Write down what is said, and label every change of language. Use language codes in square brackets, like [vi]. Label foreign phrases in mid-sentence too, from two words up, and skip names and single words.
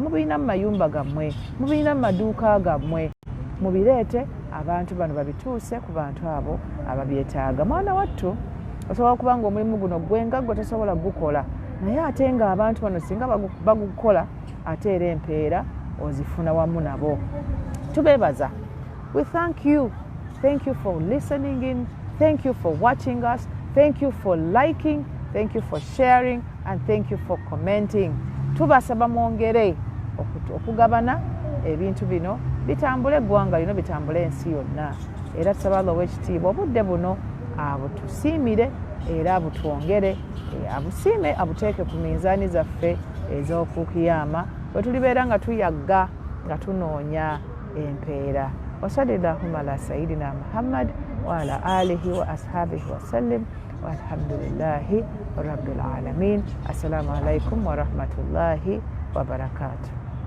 [lg] Mubirina mu mayumba gammwe, mubirina mu maduuka gammwe, mubireete abantu bano babituuse ku bantu abo ababyetaaga. Mwana wattu osobola okuba nga omulimu guno gwenga gwe tosobola gukola, naye ate nga abantu bano singa bagukola ate era empeera ozifuna wamu nabo. Tubeebaza. [en] We thank you. Thank you for listening in. Thank you for watching us. Thank you for liking. Thank you for sharing. And thank you for commenting. [lg] Tubasaba mwongere okugabana ebintu bino bitambule eggwanga lino, bitambule ensi yonna. Era tusaba Allah ow'ekitiibwa obudde buno abutusiimire era abutwongere, abusiime abuteeke ku minzaani zaffe ez'oku Kakyaama bwe tulibeera nga tuyagga nga tunoonya empeera. [ar] وصلى اللهم على سيدنا محمد وعلى آله وأصحابه وسلم والحمد لله رب العالمين. السلام عليكم ورحمة الله وبركاته.